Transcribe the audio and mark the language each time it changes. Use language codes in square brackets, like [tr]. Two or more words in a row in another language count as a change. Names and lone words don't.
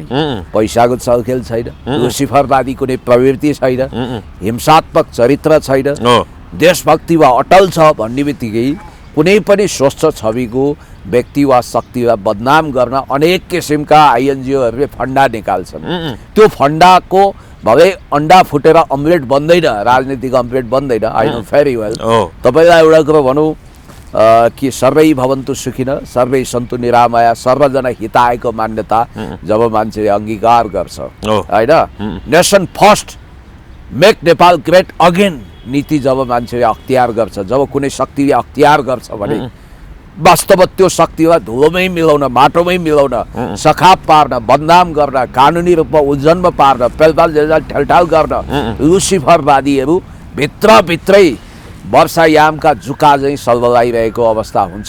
[ne] पैसाको चलखेल छैन, लुसिफरवादी कुनै प्रवृत्ति छैन, हिंसात्मक चरित्र छैन, देशभक्तिमा अटल छ भन्ने बित्तिकै कुनै पनि स्वस्थ छविको व्यक्ति वा शक्तिलाई बदनाम गर्न अनेक किसिमका आइएनजिओहरूले फन्डा निकाल्छन्। त्यो फन्डाको भए अन्डा फुटेर अमलेट बन्दैन, राजनीतिक अमलेट बन्दैन। [en] I know very well. [ne] तपाईँलाई एउटा कुरो भनौँ कि [sa] सर्वै भवन्तु सुखिन सर्वै सन्तु निरामया सर्वजना हितायको [ne] मान्यता जब मान्छेले अङ्गीकार गर्छ, होइन, [en] nation first make Nepal great again [ne] नीति जब मान्छेले अख्तियार गर्छ, जब कुनै शक्तिले अख्तियार गर्छ भने वास्तव त्यो शक्तिलाई धुलोमै मिलाउन, माटोमै मिलाउन, सखाप पार्न, बदनाम गर्न, कानुनी रूपमा उज्जन्म पार्न, पेलपाल जेलजाल ठेलठाल गर्न लुसिफरवादीहरू भित्रभित्रै वर्षायामका जुका चाहिँ सल्बलाइरहेको अवस्था हुन्छ।